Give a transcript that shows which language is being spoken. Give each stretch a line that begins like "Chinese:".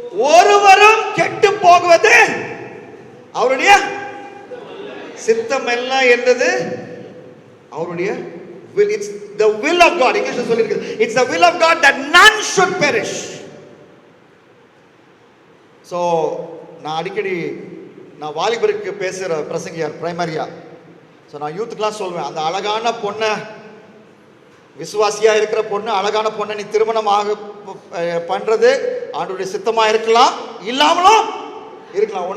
Tamil: ஒருவரும் கெட்டு போகுவது அவருடைய சித்தம் அல்ல என்றது அவருடைய will.
English: It's the will of God.
Tamil: இங்கிலீஷ்ல சொல்லிருக்கு,
English: it's the will of God that none should perish.
Tamil: So நான் அடிக்கடி வாலிபருக்கு பேசுகிற பிரசங்கியார் பிரைமரியா. ஸோ நான் யூத்துக்கெலாம் சொல்வேன், அந்த அழகான பொண்ணை, விசுவாசியாக இருக்கிற பொண்ணு, அழகான பொண்ணை நீ திருமணமாக பண்ணுறது ஆண்டோடைய சித்தமாக இருக்கலாம், இல்லாமலும் இருக்கலாம்.